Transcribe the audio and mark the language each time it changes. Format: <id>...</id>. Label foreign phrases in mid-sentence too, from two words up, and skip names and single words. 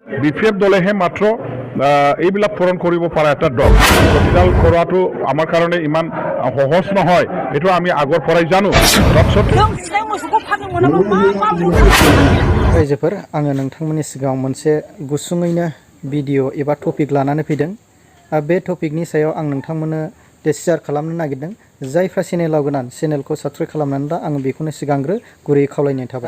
<as>বিপিএফ দলেহে মাত্ৰ এইবিলাক পূৰণ কৰিব পৰা এটা দল। প্ৰতিডাল কৰাটো আমাৰ কাৰণে ইমান সহজ নহয়, এইটো আমি আগৰ পৰাই জানো।</as> <brx>रायजोफोर आङो नोंथांमोननि सिगाङाव मोनसे गुसुङैनो भिडिअ' एबा टपिक लानानै फैदों। बे टपिकनि सायाव आं नोंथांमोननो शेयार खालामनो नागिरदों। जायफ्रा चेनेलाव गोदान चेनेलखौ साबस्क्राइब खालामनानै दा आङो बेखौनो सिगांग्रो गुरैयै खावलायनाय थाबाय।</brx>